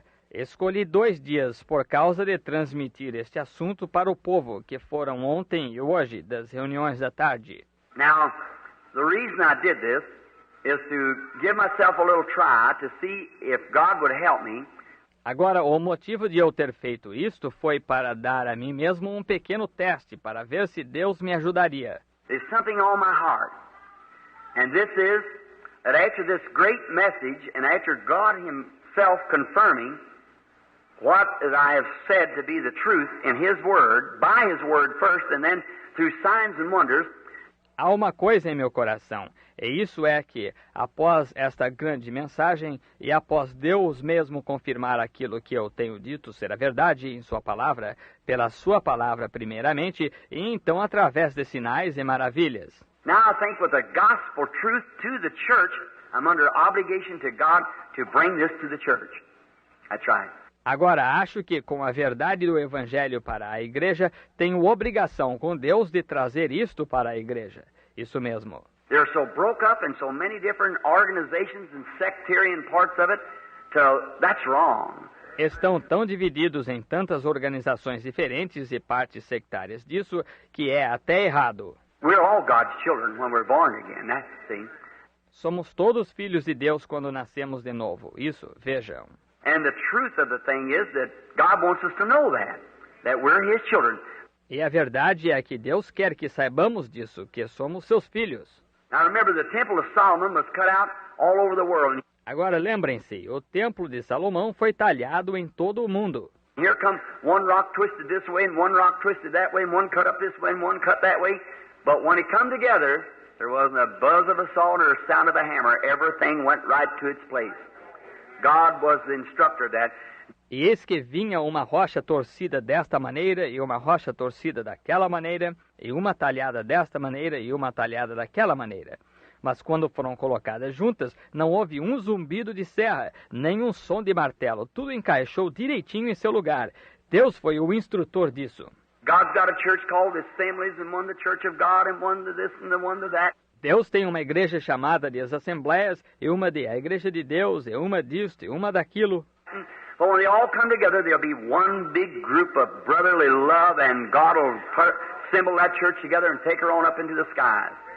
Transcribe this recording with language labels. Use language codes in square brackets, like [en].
[pt] Escolhi 2 dias por causa de transmitir este assunto para o povo, que foram ontem e hoje das reuniões da tarde. [en] Now, the reason I did this is to give myself a little try to see if God would help me. [pt] Agora, o motivo de eu ter feito isto foi para dar a mim mesmo um pequeno teste, para ver se Deus me ajudaria. [en] There's something on my heart, and this is that after this great message, and after God Himself confirming what I have said to be the truth in His Word, by His Word first, and then through signs and wonders. [pt] Há uma coisa em meu coração, e isso é que, após esta grande mensagem, e após Deus mesmo confirmar aquilo que eu tenho dito ser a verdade em Sua palavra, pela Sua palavra primeiramente, e então através de sinais e maravilhas. [en] Now I think with the gospel truth to the church, I'm under obligation to God to bring this to the church. That's right. [pt] Agora, acho que com a verdade do Evangelho para a igreja, tenho obrigação com Deus de trazer isto para a igreja. Isso mesmo. [en] They're so broke up in so many different organizations and sectarian parts of it, that's wrong. [pt] Estão tão divididos em tantas organizações diferentes e partes sectárias disso, que é até errado. [en] We're all God's children when we're born again, that's the thing. [pt] Somos todos filhos de Deus quando nascemos de novo. Isso, vejam. [en] And the truth of the thing is that God wants us to know that we're His children. [pt] E a verdade é que Deus quer que saibamos disso, que somos seus filhos. [en] Now remember, the Temple of Solomon was cut out all over the world. [pt] Agora lembrem-se, o Templo de Salomão foi talhado em todo o mundo. [en] Here comes one rock twisted this way and one rock twisted that way and one cut up this way and one cut that way. But when it come together, there wasn't a buzz of a saw or a sound of a hammer. Everything went right to its place. God was the instructor of that. [pt] E eis que vinha uma rocha torcida desta maneira, e uma rocha torcida daquela maneira, e uma talhada desta maneira, e uma talhada daquela maneira. Mas quando foram colocadas juntas, não houve um zumbido de serra, nem um som de martelo. Tudo encaixou direitinho em seu lugar. Deus foi o instrutor disso. [en] God's got a church called Assemblies, and one the Church of God, and one to this and the one to that. [pt] Deus tem uma igreja chamada de as Assembleias, e uma de a Igreja de Deus, e uma disto, e uma daquilo. [en] But when they all come together, there'll be one big group of brotherly love, and God will assemble that church together and take her on up into the skies.